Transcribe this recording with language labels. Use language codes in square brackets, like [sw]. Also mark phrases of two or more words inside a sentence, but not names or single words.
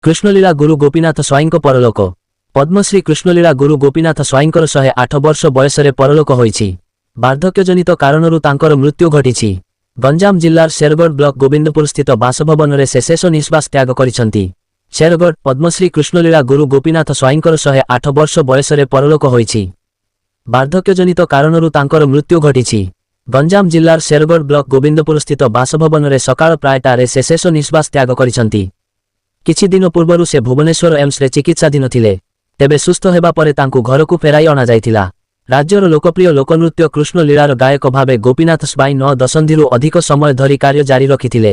[or] କୃଷ୍ଣଲୀଳା ଗୁରୁ ଗୋପୀନାଥ ସ୍ୱାଇଁଙ୍କ ପରଲୋକ। ପଦ୍ମଶ୍ରୀ କୃଷ୍ଣଲୀଳା ଗୁରୁ ଗୋପୀନାଥ ସ୍ୱାଇଁଙ୍କର 108 ବର୍ଷ ବୟସରେ ପରଲୋକ ହୋଇଛି। ବାର୍ଦ୍ଧକ୍ୟଜନିତ କାରଣରୁ ତାଙ୍କର ମୃତ୍ୟୁ ଘଟିଛି। ଗଞ୍ଜାମ ଜିଲ୍ଲାର ଶେରଗଡ଼ ବ୍ଲକ ଗୋବିନ୍ଦପୁର ସ୍ଥିତ ବାସଭବନରେ ସେ ଶେଷ ନିଶ୍ୱାସ ତ୍ୟାଗ କରିଛନ୍ତି। ଶେରଗଡ଼ ପଦ୍ମଶ୍ରୀ କୃଷ୍ଣଲୀଳା ଗୁରୁ ଗୋପୀନାଥ ସ୍ୱାଇଁଙ୍କର 108 ବର୍ଷ ବୟସରେ ପରଲୋକ ହୋଇଛି। ବାର୍ଦ୍ଧକ୍ୟଜନିତ କାରଣରୁ ତାଙ୍କର ମୃତ୍ୟୁ ଘଟିଛି। ଗଞ୍ଜାମ ଜିଲ୍ଲାର ଶେରଗଡ଼ ବ୍ଲକ ଗୋବିନ୍ଦପୁର ସ୍ଥିତ ବାସଭବନ ସକାଳ ପ୍ରାୟଟାରେ ସେ ଶେଷ ନିଶ୍ୱାସ ତ୍ୟାଗ କରିଛନ୍ତି। କିଛି ଦିନ ପୂର୍ବରୁ ସେ ଭୁବନେଶ୍ୱର ଏମ୍ସ ରେ ଚିକିତ୍ସାଧୀନ ଥିଲେ। ତେବେ ସୁସ୍ଥ ହେବା ପରେ ତାଙ୍କୁ ଘରକୁ ଫେରାଇ ଅଣା ଯାଇଥିଲା। ରାଜ୍ୟର ଲୋକପ୍ରିୟ ଲୋକନୃତ୍ୟ କୃଷ୍ଣଲୀଳାର ଗାୟକ ଭାବେ ଗୋପୀନାଥ ସ୍ୱାଇଁ 9 ଦଶନ୍ଧିରୁ ଅଧିକ ସମୟ ଧରି କାର୍ଯ୍ୟ ଜାରି ରଖିଥିଲେ।